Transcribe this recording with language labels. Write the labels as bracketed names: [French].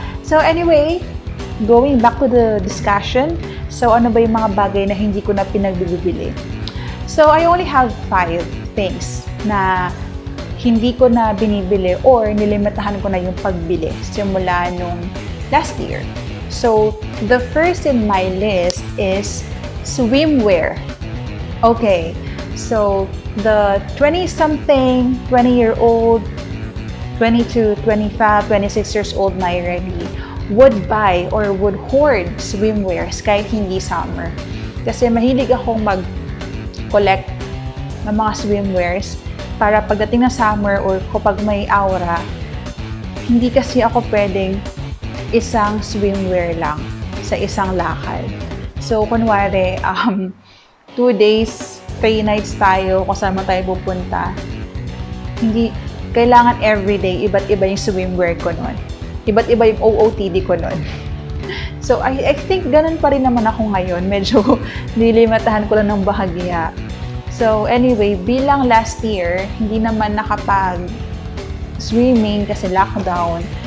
[English] So anyway, going back to the discussion. [Filipino] So ano ba yung mga bagay na hindi ko na pinagbibili? [English] So I only have 5 things [Filipino] na hindi ko na binibili or nilimitahan ko na yung pagbili simula nung last year. [English] So, the first in my list is swimwear. Okay, so the 20-something, 20-year-old, 22, 25, 26 years old na already would buy or would hoard swimwears kahit hindi summer. [Filipino] Kasi mahilig akong mag-collect ng mga swimwears para pagdating ng summer or kapag may aura, hindi kasi ako pwedeng isang swimwear lang sa isang lakad. So, kunwari, 2 days, 3 nights tayo, kung saan man tayo pupunta, hindi, kailangan everyday, iba't iba yung swimwear ko nun. Iba't iba yung OOTD ko nun. [English] So, I think [Filipino] ganun pa rin naman ako ngayon. Medyo nilimatahan ko lang ng bahagya. So, anyway, bilang last year, hindi naman nakapag-swimming kasi lockdown.